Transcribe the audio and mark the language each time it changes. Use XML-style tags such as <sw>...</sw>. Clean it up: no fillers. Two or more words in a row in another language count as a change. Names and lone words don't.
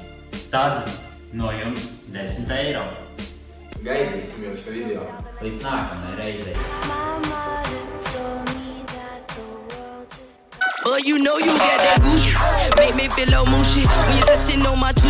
<lv>Tad no jums 10 eiro. Gaidīsim jūsu video. Līdz nākamajai reizei.</lv> <en>Well, you know you got that goose. Make me feel low motion when you're touching on my</en>